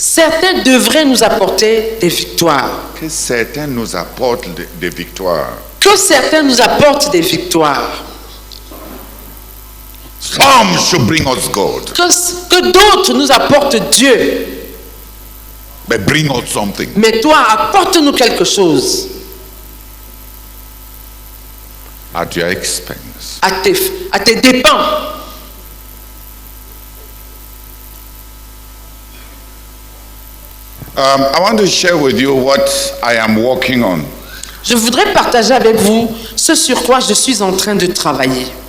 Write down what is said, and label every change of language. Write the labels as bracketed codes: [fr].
[fr] Certains devraient nous apporter des victoires. Que certains nous apportent des victoires. Que certains nous apportent des victoires. [en] Some should bring us God, [fr] Que d'autres nous apportent Dieu. [en] but bring us something. [fr] Mais toi, apporte-nous quelque chose [en] At your expense. [fr] à tes dépens. [en] I want to share with you what I am working on. [fr] Je voudrais partager avec vous ce sur quoi je suis en train de travailler.